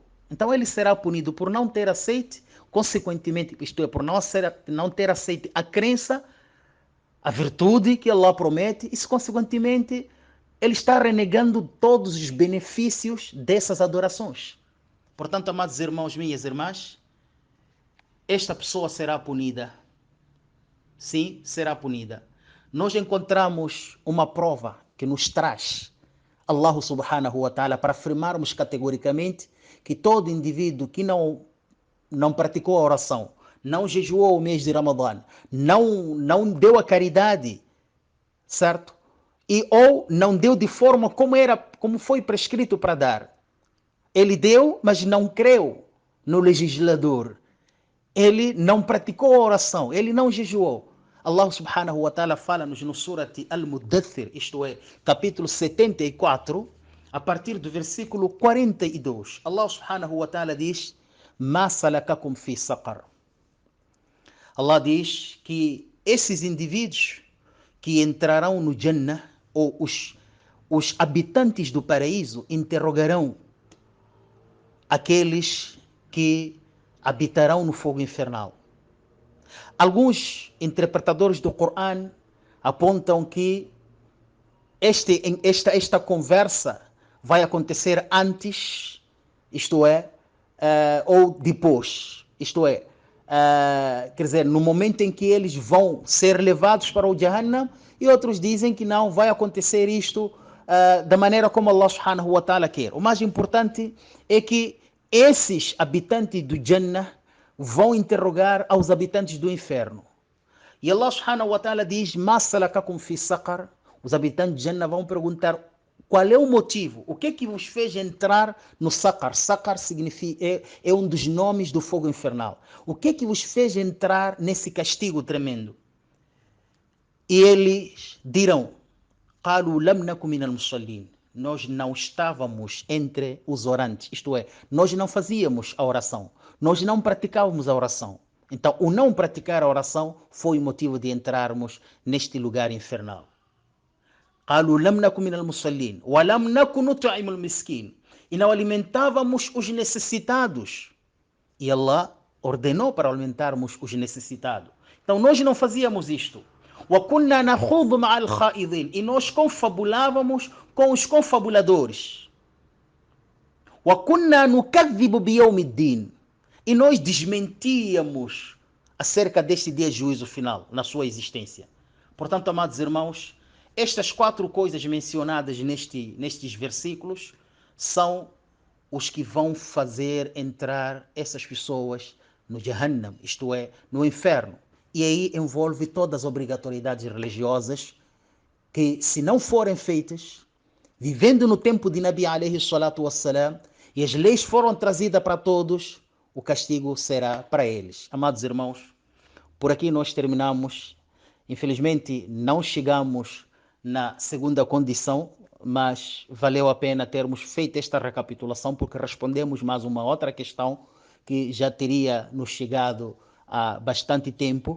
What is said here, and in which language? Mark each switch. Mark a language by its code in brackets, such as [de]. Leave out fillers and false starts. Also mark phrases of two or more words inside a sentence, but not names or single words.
[pt] Então ele será punido por não ter aceito, consequentemente, isto é, por não ter aceito a crença, a virtude que Allah promete, e consequentemente ele está renegando todos os benefícios dessas adorações. Portanto, amados irmãos, minhas irmãs, esta pessoa será punida. Sim, será punida. Nós encontramos uma prova que nos traz [ar] الله سبحانه وتعالى [pt] para afirmarmos categoricamente que todo indivíduo que não praticou a oração, não jejuou o mês de Ramadã, não deu a caridade, certo? Ou não deu de forma como foi prescrito para dar. Ele deu, mas não creu no legislador. Ele não praticou a oração, ele não jejuou. [ar] الله سبحانه وتعالى [pt] fala-nos no Surat Al-Muddathir, isto é, capítulo 74, a partir do versículo 42. [ar] الله سبحانه وتعالى diz: ما سلككم في سقر. [pt] Allah diz que esses indivíduos que entrarão no Jannah, ou os habitantes do paraíso, interrogarão aqueles que habitarão no fogo infernal. Alguns interpretadores do Corão apontam que esta conversa vai acontecer antes, isto é, ou depois, isto é, quer dizer, no momento em que eles vão ser levados para o Jahannam, e outros dizem que não, vai acontecer isto da maneira como [ar] الله سبحانه وتعالى [pt] quer. O mais importante é que esses habitantes do Jannah vão interrogar aos habitantes do inferno. [ar] E الله سبحانه وتعالى diz: ما سلككم في سقر. [pt] Os habitantes de Jannah vão perguntar: Qual é o motivo? O que é que vos fez entrar no Saqar? Saqar significa, é um dos nomes do fogo infernal. O que é que vos fez entrar nesse castigo tremendo? E eles dirão, [ar] قالوا لم نكن من المصلين. [pt] Nós não estávamos entre os orantes, isto é, nós não fazíamos a oração, nós não praticávamos a oração. Então, o não praticar a oração foi o motivo de entrarmos neste lugar infernal. [ar] قالوا لم نكن من المصلين ولم نكن نطعم المسكين. [pt] E não alimentávamos os necessitados. E Allah ordenou para alimentarmos os necessitados. Então, nós não fazíamos isto. [ar] وَكُنَّا نَخُوضُ مَعَ الْخَائِضِينَ. [pt] E nós confabulávamos com os confabuladores. [ar] وَكُنَّا نُكَذِّبُ بِيَوْمِ الدِّينِ. [pt] E nós desmentíamos acerca deste dia de juízo final, na sua existência. Portanto, amados irmãos, estas 4 coisas mencionadas nestes versículos são os que vão fazer entrar essas pessoas no Jahannam, isto é, no inferno. E aí envolve todas as obrigatoriedades religiosas que, se não forem feitas, vivendo no tempo de [ar] نبي عليه الصلاة والسلام, [pt] e as leis foram trazidas para todos, o castigo será para eles. Amados irmãos, por aqui nós terminamos. Infelizmente, não chegamos na segunda condição, mas valeu a pena termos feito esta recapitulação, porque respondemos mais uma outra questão que já teria nos chegado há bastante tempo.